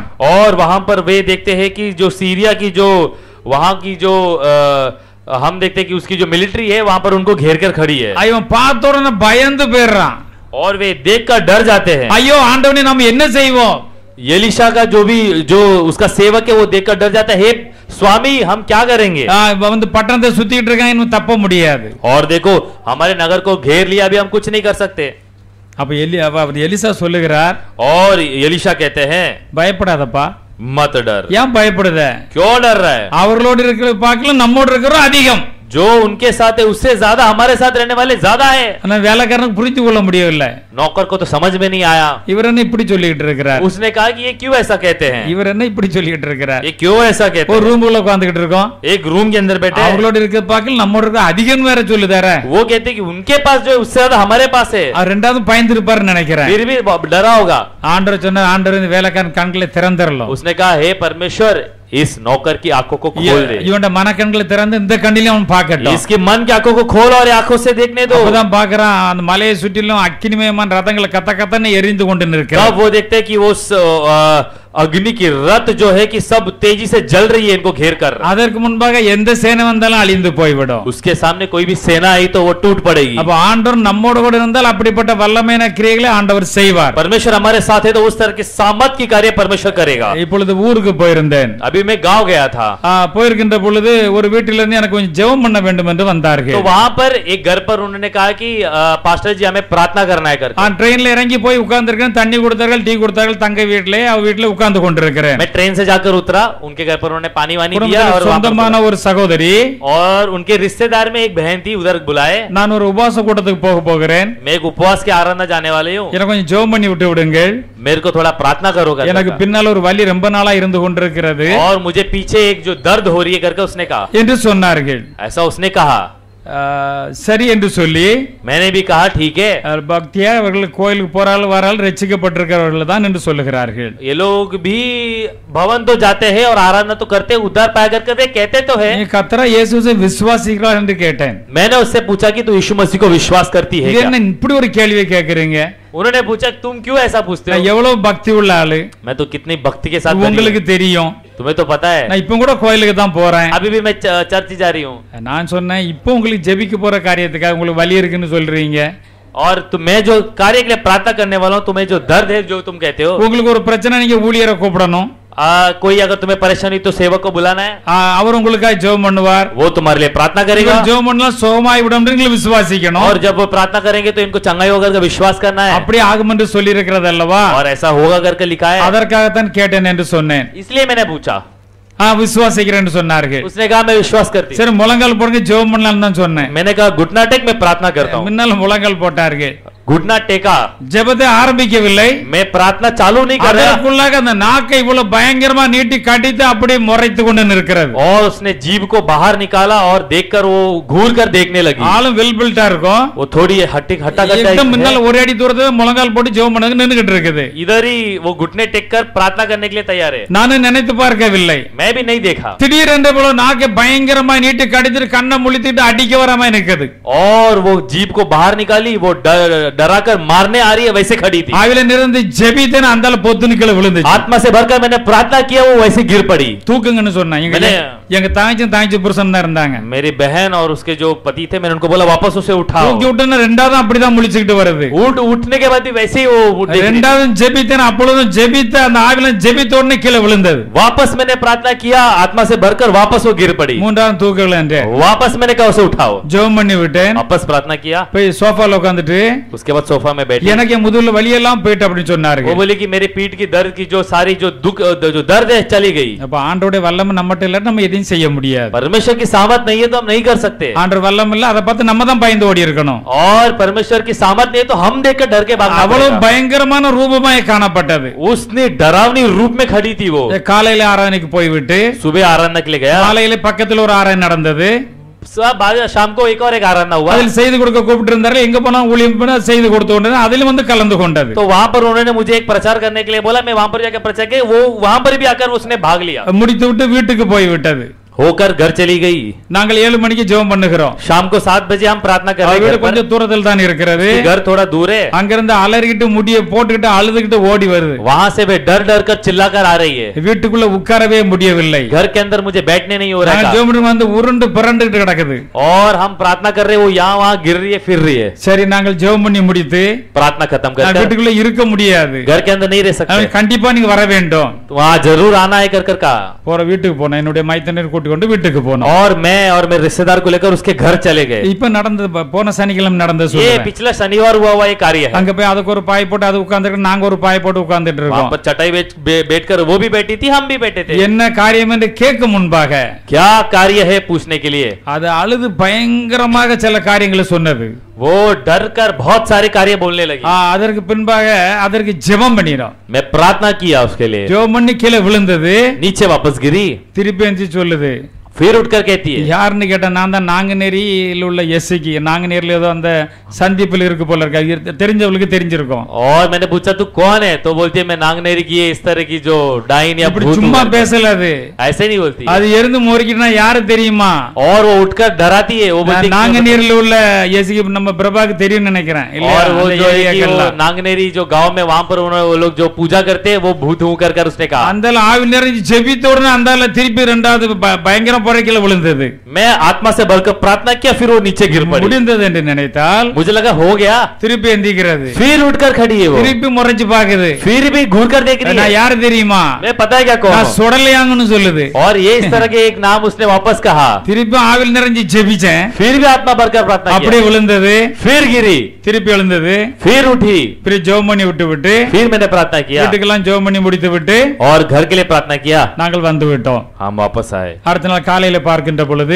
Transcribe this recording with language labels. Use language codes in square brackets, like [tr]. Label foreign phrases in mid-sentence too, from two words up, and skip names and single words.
[hi] और वहां पर वे देखते हैं कि जो सीरिया की जो वहां की जो हम देखते हैं कि उसकी जो मिलिट्री है वहां पर उनको घेर कर खड़ी है। [ta] இவன் பார்த்த உடனே பயந்து போயிடுறான். [hi] और वे देखकर डर जाते हैं। [ta] ஐயோ ஆண்டவனே நம்ம என்ன செய்வோம்? [hi] एलिशा का जो उसका सेवक है वो देखकर डर जाता है, हे स्वामी हम क्या करेंगे? [ta] வந்து பட்டணத்தை சுத்திட்டு இருக்கான், இன்னும் தப்ப முடியாது. [hi] और देखो हमारे नगर को घेर लिया, अभी हम कुछ नहीं कर सकते। [ta] அப்ப எலிசா சொல்லுகிறார், [hi] और एलिशा कहते हैं [ta] பயப்படாதப்பா. [hi] मत डर। [ta] ஏன் பயப்படுத? [hi] क्यों डर रहा है? [ta] அவர்களோடு இருக்கிற பார்க்கலாம் நம்மோடு இருக்கிறோம் அதிகம். [hi] जो उनके साथ है उससे ज्यादा हमारे साथ रहने वाले ज्यादा है। [ta] ஆனா வேலைக்காரனுக்கு புரிந்து கொள்ள முடியவில்லை. [hi] नौकर को तो समझ में नहीं आया। [ta] இவர் என்ன இப்படி சொல்லிட்டு இருக்கிறார்? [hi] उसने कहा कि ये क्यों ऐसा कहते हैं? [ta] இவர் என்ன இப்படி சொல்லிட்டு இருக்கிறார்? [hi] ये क्यों ऐसा कहते [ta] ஒரு [hi] हैं? [ta] ரூம்ல உட்கார்ந்துகிட்டு இருக்கோம், [hi] एक रूम के अंदर बैठे हैं। [ta] அவங்களோட இருக்கிற பார்க்கலாம் நம்மோட இருக்க அதிகம் வேற சொல்லுதாரே. [hi] वो कहते हैं कि उनके पास जो है उससे ज्यादा हमारे पास है। [ta] அவர் ரெண்டாவது பயந்து இருப்பாருன்னு நினைக்கிறேன். [hi] फिर भी डरा होगा। [ta] ஆண்டவர் சொன்னார், ஆண்டவர் இந்த வேலைக்காரன் கண்களை திறந்தறலாம். [hi] उसने कहा हे परमेश्वर इस नौकर की आंखों को खोल दे। [ta] இவன்ட மனக்கண்களை திறந்து இந்த கண்ணிலே அவன் பார்க்கட்டும். [hi] इसके मन की आंखों को खोल और आंखों से देखने दो। [ta] அப்பதான் பார்க்கறான் அந்த மலையை சுற்றிலும் அக்கினிமயமான ரதங்களை கத்த கத்தன்னு எரிந்து கொண்டு நிற்கிறது. [hi] तब वो देखते हैं कि वो अग्नि की रथ जो है कि सब तेजी से जल रही है, इनको घेर कर। [ta] அதற்கு முன்பாக எந்த சேனை வந்தாலும் அழிந்து போய்விடும். [hi] उसके सामने कोई भी सेना आई तो वो टूट पड़ेगी। [ta] அப்ப ஆண்டவர் நம்மோடு கூட இருந்தால் அப்படிப்பட்ட வல்லமையான கிரியைகளை ஆண்டவர் செய்வார். [hi] परमेश्वर हमारे साथ है तो उस तरह के सामर्थ की कार्य परमेश्वर करेगा। [ta] இப்பொழுது ஊருக்கு போயிருந்தேன். [hi] अभी मैं गांव गया था। [ta] போயிருக்கின்ற பொழுது ஒரு வீட்டில இருந்து எனக்கு கொஞ்சம் ஜெபம் பண்ண வேண்டும் என்று வந்தார்கள். [hi] तो वहां पर एक घर पर उन्होंने कहा कि पास्टर जी हमें प्रार्थना करना है करके। [ta] ட்ரெயின்ல இறங்கி போய் உட்கார்ந்திருக்கேன். தண்ணி கொடுத்தார்கள், டீ கொடுத்தார்கள். தங்க வீட்டிலே அவ வீட்டிலே உட்கார்ந்து கொண்டிருக்கிறேன். [hi] मैं ट्रेन से जाकर उतरा, उनके घर पर उन्होंने पानी वानी दिया और [ta] சொந்தமான ஒரு சகோதரி [hi] और उनके रिश्तेदार में एक बहन थी, उधर बुलाए। [ta] நான் ஒரு உபவாச கூட்டத்துக்கு போகிறேன். [hi] मैं एक उपवास के आराधना जाने वाले हूँ, [ta] எனக்கு கொஞ்சம் ஜெபம் பண்ணி விட்டு விடுங்கள். [hi] मेरे को थोड़ा प्रार्थना करो करके। [ta] எனக்கு பின்னால் ஒரு வலி ரொம்ப நாளா இருந்து கொண்டிருக்கிறது [hi] और मुझे पीछे एक जो दर्द हो रही है करके उसने कहा। [ta] என்று சொன்னார்கள். [hi] ऐसा उसने कहा। [ta] சரி என்று சொல்லி [hi] मैंने भी कहा ठीक है। [ta] பக்தியா அவர்கள் கோயிலுக்கு போறார்கள் வரால் ரட்சிக்கப்பட்டிருக்கிறவர்கள் தான் என்று சொல்லுகிறார்கள். [hi] ये लोग भी भवन तो जाते हैं और आराधना तो करते हैं, उद्धार पाया करके वे कहते तो है। [ta] நீ கர்த்தரா இயேசுவை விசுவாசிக்கிறாய் என்று கேட்டேன். [hi] मैंने उससे पूछा कि तू यीशु मसीह को विश्वास करती है [ta] இது [hi] क्या? [ta] என்ன இப்படி ஒரு கேள்வி கேக்குறீங்க? [hi] उन्होंने पूछा तुम क्यों ऐसा पूछते हो? [ta] நான் எவ்வளவு பக்தி உள்ள ஆளு [hi] मैं तो कितनी भक्ति के साथ बनी हूं। [ta] உங்களுக்கு தெரியும். [hi] तुम्हें तो पता है। [ta] நான் இப்போ கூட கோயிலுக்கு தான் போறேன். [hi] अभी भी मैं चर्च जा रही हूँ। [ta] நான் சொன்னேன் இப்போ உங்களுக்கு ஜெபிக்க போற காரியத்துக்காக உங்களுக்கு வலி இருக்குன்னு சொல்றீங்க. [hi] और मैं जो कार्य के लिए प्रार्थना करने वाला हूँ, तुम्हें जो दर्द है जो तुम कहते हो, [ta] உங்களுக்கு ஒரு பிரச்சனை நீங்க ஊழியரை கூப்பிடணும். [hi] कोई अगर तुम्हें परेशानी तो सेवक को बुलाना है, [ta] அவர் உங்களுக்காக ஜெபம் பண்ணுவார். [hi] वो तुम्हारे लिए प्रार्थना करेगा। [ta] ஜெபம் பண்ணா சுகமாய் விடும் நீங்க விசுவாசிக்கணும். [hi] और जब वो प्रार्थना करेंगे तो इनको चंगाई होगा करके विश्वास करना है। [ta] அப்படி ஆகும் என்று சொல்லி இருக்கிறது அல்லவா? [hi] और ऐसा होगा करके लिखा है। [ta] அதற்காகத்தான் கேட்டேன் என்று சொன்னேன். [hi] इसलिए मैंने पूछा। [ta] விசுவாசிக்கிறேன் என்று சொன்னார்கள். [hi] उसने कहा मैं विश्वास करती हूं। [ta] சரி முழங்கால் போடுங்க ஜெபம் பண்ணலாம்னு தான் சொன்னேன். [hi] मैंने कहा घुटना टेक, मैं प्रार्थना करता हूं। [ta] முன்னால முழங்கால் போட்டார்கள். [hi] घुटना टेका, [ta] ஜெபத்தை ஆரம்பிக்கவில்லை. [hi] मैं प्रार्थना चालू नहीं कर रहा। [ta] அதற்குள்ளாக அந்த நாக்கை இவ்வளவு பயங்கரமா நீட்டி கடித்து அப்படியே முறைத்து கொண்டு நிற்கிறது. [hi] और उसने जीभ को बाहर निकाला और देखकर वो घूर कर देखने लगी। [ta] ஆளும் [en] well built-ஆ [ta] இருக்கும். [hi] वो थोड़ी हट्टी हट्टा करता एकदम है। [ta] முன்னால ஒரு அடி தூரத்துல முழங்கால் போட்டு ஜெபம் பண்ண நின்னுகிட்டு இருக்குது. [hi] इधर ही वो घुटने टेक कर प्रार्थना करने के लिए तैयार है। [ta] நானும் நினைத்து பார்க்கவில்லை. [hi] मैं भी नहीं देखा। [ta] திடீரென்று போல நாக்கை பயங்கரமா நீட்டி கடித்து கண்ணை முழித்திட்டு அடிக்க வராம நிக்குது. [hi] और वो जीभ को बाहर निकाली, वो डराकर मारने आ रही है वैसे खड़ी थी। [ta] ஆவில நிறைந்து ஜெபித்தேன், அந்தால பொத்துன்னு கீழே விழுந்துச்சு. [hi] आत्मा से भरकर मैंने प्रार्थना किया, वो वैसे गिर पड़ी। [ta] தூக்குங்கன்னு சொன்னா. எங்க தாய்ச்சி புருஷன் தான் இருந்தாங்க. [hi] मेरी बहन और उसके जो पति थे, मैंने उनको बोला वापस उसे उठाओ। [ta] தூக்கி விட்டேன்னா ரெண்டாவது அப்படிதான் முழிச்சுக்கிட்டு வருது. [hi] उठने के बाद भी वैसे ही वो [ta] ரெண்டாவது ஜெபித்தேன், அப்பொழுதும் ஜெபித்த அந்த ஆவில ஜெபித்த உடனே கீழே விழுந்தது. [hi] वापस मैंने प्रार्थना किया, आत्मा से भरकर वापस वो गिर पड़ी। [ta] மூன்றாவது தூக்கலன்றே. [hi] वापस मैंने कहा उसे उठाओ। [ta] ஜெபம் பண்ணி விட்டேன். [hi] वापस प्रार्थना किया, [ta] போய் சோஃபால உட்கார்ந்துட்டு [hi] उसके बाद सोफा में बैठी। [ta] எனக்கு முதுகுல வலி எல்லாம் போயிட்டு அப்படின்னு சொன்னாரு. [hi] वो बोली कि मेरी पीठ की दर्द की जो सारी जो दुख जो दर्द है चली गई। [ta] அப்ப ஆண்டவருடைய வல்லமை நம்மட்ட இல்ல, நம்ம எதையும் செய்ய முடியாது. [hi] परमेश्वर की सामर्थ नहीं है तो हम नहीं कर सकते। [ta] ஆண்டவர் வல்லமை இல்ல, அதை பார்த்து நம்ம தான் பயந்து ஓடி இருக்கணும். [hi] और परमेश्वर की सामर्थ नहीं है तो हम देखकर डर के भागना [ta] அவ்வளவு [hi] पड़ेगा। [ta] பயங்கரமான ரூபமாய் காணப்பட்டது. [hi] उसने डरावनी रूप में खड़ी थी वो। [ta] காலையில ஆராதனைக்கு போய்விட்டு [hi] सुबह आराधना के लिए गया। [ta] காலையில பக்கத்துல ஒரு ஆராதனை நடந்தது. [hi] शाम को एक और एक आराधना हुआ। [ta] அதில் செய்து கொடுக்க கூப்பிட்டு இருந்தாரு. எங்க போனா ஊழியம் பண்ண செய்து கொடுத்து கொண்டது. அதிலும் வந்து கலந்து கொண்டது. [hi] तो वहां पर उन्होंने मुझे एक प्रचार करने के लिए बोला, मैं वहां पर जाकर प्रचार किया। वो वहां पर भी आकर उसने भाग लिया। [ta] முடித்து விட்டு வீட்டுக்கு போய் விட்டது. [hi] होकर घर चली गई। [ta] நாங்கள் 7 மணிக்கு ஜெபம் பண்ணுகிறோம். [hi] शाम को 7 बजे हम प्रार्थना कर रहे हैं। [ta] வீடு கொஞ்சம் தூரத்தில் தான் இருக்கிறது. [hi] घर थोड़ा दूर है। [ta] அங்கிருந்து அலறிக்கிட்டு முடிய போட்டுக்கிட்டு அழுதுகிட்டு ஓடி வருது. [hi] वहां से वे डर डर कर चिल्लाकर आ रही है। [ta] வீட்டுக்குள்ள உட்காரவே முடியவில்லை. [hi] घर के अंदर मुझे बैठने नहीं हो रहा है। [ta] ஜெபம் வந்து உருண்டு புரண்டுகிட்டு கிடக்குது. [hi] और हम प्रार्थना कर रहे हैं, वो यहाँ वहां गिर रही है, फिर रही है। [ta] சரி, நாங்கள் ஜெபம் பண்ணி முடித்து [hi] प्रार्थना खत्म कर [ta] வீட்டுக்குள்ள இருக்க முடியாது. [hi] घर के अंदर नहीं रह सकते। [ta] கண்டிப்பா நீங்க வர வேண்டும். [hi] वहां जरूर आना है कर कहा। [ta] போற வீட்டுக்கு போனேன். என்னுடைய மைத்தனர் கூட்டி கொண்டு வீட்டுக்கு போனோம். [hi] और मैं और मेरे रिश्तेदार को लेकर उसके घर चले गए। [ta] இப்ப நடந்தது போன சனிக்கிழமை நடந்தது [hi] ये [ta] சொல்றேன். [hi] पिछला शनिवार हुआ हुआ ये कार्य है। [ta] அங்க போய் அதுக்கு ஒரு பாய் போட்டு அது உட்கார்ந்துட்டு நாங்க ஒரு பாய் போட்டு உட்கார்ந்துட்டு [hi] वहां [ta] இருக்கோம். [hi] पर चटाई बैठकर वो भी बैठी थी, हम भी बैठे थे। [ta] என்ன காரியம் என்று கேட்கும் முன்பாக [hi] क्या कार्य है पूछने के लिए [ta] அது அழுது பயங்கரமாக சில காரியங்களை சொன்னது. [hi] वो डर कर बहुत सारे कार्य बोलने लगी। [ta] அதற்கு பின்பாக அதற்கு ஜெபம் பண்ணினோம். [hi] मैं प्रार्थना किया उसके लिए। [ta] ஜெபம் பண்ணி கீழே விழுந்தது. [hi] नीचे वापस गिरी। [ta] திருப்பி எந்திரிச்சு சொல்லுது. [hi] फिर उठकर कहती है, [ta] யாருன்னு கேட்டா நான் தான் நாங்குநேரியில் உள்ள எஸ்சிக்கு. நாங்குநேரில் ஏதோ அந்த சந்திப்பில் இருக்கு போல இருக்கு, தெரிஞ்சவங்களுக்கு தெரிஞ்சிருக்கும். [hi] और मैंने पूछा तू कौन है, तो बोलती है मैं नांगनेरी की इस तरह की जो डाइन या [ta] இப்படி [hi] भूत [ta] சும்மா [hi] हूँ। [ta] பேசல அது. [hi] ऐसे नहीं बोलती। [ta] அது எருந்து மோரிக்கிட்டா யாரு தெரியுமா? [hi] और वो उठकर डराती है। वो बोलती [ta] நாங்குநேரில் உள்ள எஸ்சிக்கு நம்ம பிரபாக்கு தெரியும் நினைக்கிறேன். [hi] और वो जो है कि वो नांगनेरी जो गांव में वहां पर वो लोग जो पूजा करते हैं वो भूत हूं कर उसने कहा। [ta] அந்த ஆவி நிறைஞ்சு ஜெபித்த உடனே அந்த திருப்பி ரெண்டாவது பயங்கர புறைக்கில விழுந்தது. [hi] मैं आत्मा से भरकर प्रार्थना किया, फिर वो नीचे गिर पड़ी। [ta] முடிந்தது என்று நினைத்தால் [hi] मुझे लगा हो गया, [ta] திருப்பி எந்திக்கிறது. [hi] फिर उठकर खड़ी है वो, [ta] திருப்பி முறைச்சு பாக்குது. [hi] फिर भी घूर कर देख रही है। [ta] நான் யாரு தெரியுமா? [hi] मैं पता है क्या कौन [ta] நான் [hi] हूं? [ta] சுடலையாங்கன்னு சொல்லுது. [hi] और ये इस तरह के एक नाम उसने वापस कहा। [ta] திருப்பி ஆவில் நிறைஞ்சு ஜெபிச்சேன். [hi] फिर भी आत्मा भरकर प्रार्थना [ta] அப்படியே [hi] किया, [ta] விழுந்தது. [hi] फिर गिरी, [ta] திருப்பி எழுந்தது. [hi] फिर उठी, [ta] फिर ஜெபம் பண்ணி விட்டு [hi] फिर मैंने प्रार्थना किया [ta] வீட்டுக்கெல்லாம் ஜெபம் பண்ணி முடித்து விட்டு [hi] और घर के लिए प्रार्थना किया। [ta] நாங்கள் வந்து விட்டோம். [hi] हम वापस आए। [ta] அடுத்த நாள் காலையில பார்க்கின்ற பொழுது